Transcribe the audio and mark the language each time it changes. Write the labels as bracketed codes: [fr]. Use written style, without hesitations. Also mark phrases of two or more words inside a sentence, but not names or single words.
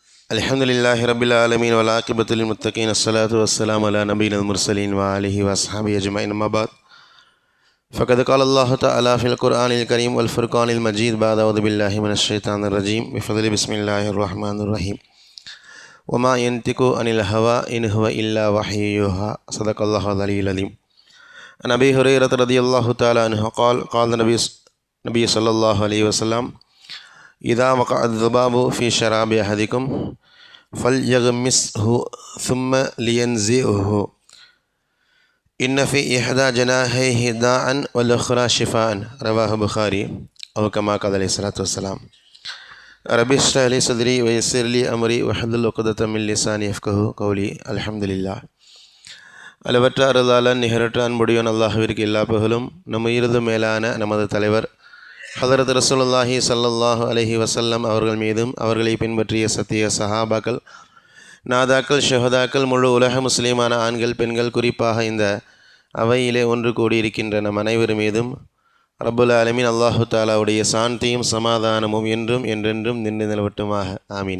[ar] الحمد لله رب العالمين والعاقبة للمتقين الصلاة والسلام على نبي المرسلين و آله و أصحابه أجمعين أما بعد فقد قال الله تعالى في القرآن الكريم والفرقان المجيد بعد أعوذ بالله من الشيطان الرجيم بفضل بسم الله الرحمن الرحيم وما ينطق عن الهوى إن هو إلا وحي يوحى صدق الله العلي العليم. عن أبي هريرة رضي الله تعالى عنه قال نبي صلى الله عليه وسلم إذا وقع الذباب في شراب أحدكم فليغمسه ثم لينزعه إن في إحدى جناحيه داء والأخرى شفاء رواه البخاري أو كما قال عليه الصلاة والسلام. رب اشرح لي صدري ويسر لي أمري واحلل عقدة من لساني يفقهوا قولي. الحمد لله. [ta] அளவற்ற அருளாளன் நிகரற்ற அன்புடையோன் அல்லாஹ்விற்கு எல்லா புகழும் நம் உயிரிலும் மேலான நமது தலைவர் ஹதரத் [ar] رسول الله صلى الله عليه وسلم [ta] அவர்கள் மீதும் அவர்களை பின்பற்றிய சத்திய சஹாபாக்கள் நாதாக்கள் ஷஹதாக்கள் முழு உலக முஸ்லீமான ஆண்கள் பெண்கள் குறிப்பாக இந்த அவையிலே ஒன்று கூடியிருக்கின்ற நம் அனைவர் மீதும் [ar] رب العالمين الله [ta] தஆலாவுடைய சாந்தியும் சமாதானமும் என்றும் என்றென்றும் நின்று நிலவட்டுமாக ஆமீன்.